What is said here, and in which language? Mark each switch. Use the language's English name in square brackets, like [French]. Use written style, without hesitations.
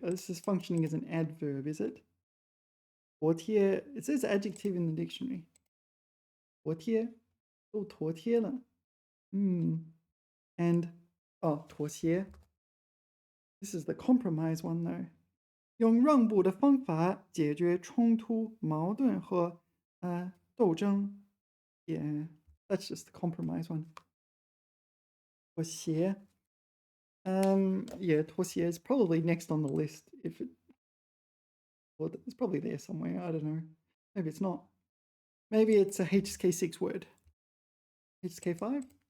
[English] This is functioning as an adverb, is it? 妥帖, it says adjective in the dictionary. [Chinese] 妥帖, 都妥帖了.And, 妥协. [English] This is the compromise one though. [Chinese] 用让步的方法解决冲突、矛盾和斗争. [English] Yeah, that's just the compromise one. [Chinese] 妥协. [English] Yeah, 妥协 is probably next on the list. Well, it's probably there somewhere. I don't know. Maybe it's not. Maybe it's a HSK 6 word. HSK 5?